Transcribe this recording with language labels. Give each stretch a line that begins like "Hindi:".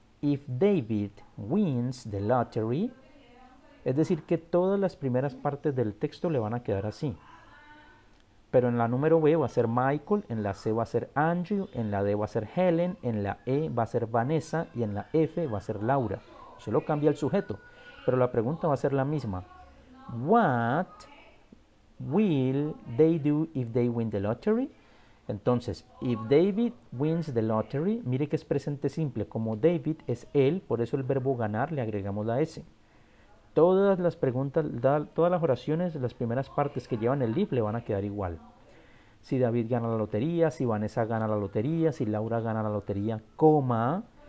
English: If David wins the lottery,
Spanish: es decir, que todas las primeras partes del texto le van a quedar así. Pero en la número B va a ser Michael, en la C va a ser Andrew, en la D va a ser Helen, en la E va a ser Vanessa y en la F va a ser Laura. Solo cambia el sujeto, pero la pregunta va a ser la misma.
English: What will they do if they win the lottery?
Spanish: Entonces,
English: if David wins the lottery,
Spanish: mire que es presente simple. Como David es él, por eso el verbo ganar le agregamos la S. Todas las preguntas, todas las oraciones, las primeras partes que llevan el if le van a quedar igual. Si David gana la lotería, si Vanessa gana la lotería, si Laura gana la lotería, coma.